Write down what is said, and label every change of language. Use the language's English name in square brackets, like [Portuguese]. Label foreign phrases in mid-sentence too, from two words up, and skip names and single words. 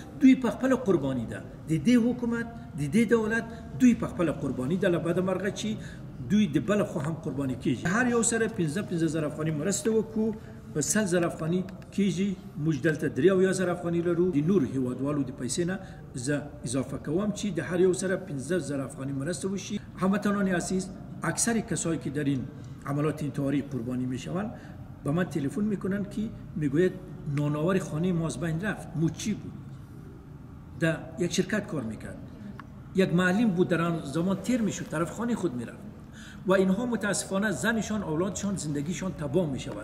[Pashto] دوی په خپله قرباني ده د دې حکومت، د دې دولت، دوی په خپله قرباني ده له بده مرغه چې دوی د بله خوا هم قرباني کېږي. هر یو سره 15,000 افغاني مرسته وکړو په 100,000 افغاني کېږي. موږ دلته 3,000 افغاني لرو. د نورو هیوادوالو د پیسې نه زه اضافه کوم چې د هر یو سره 15,000 افغاني مرسته وشي. [Persian] هموطنان عزیز، اکثر کسایی که در این عملات انتحاری قربانی میشوند به من تلفن میکنن که میگوید نانآور خانه ما از بین رفت. موچی بود، در یک شرکت کار میکرد، یک معلم بود، در آن زمان تیر میشد، طرف خانه خود میرفت و اینها متاسفانه زنشان، اولادشان، زندگیشان تباه میشود.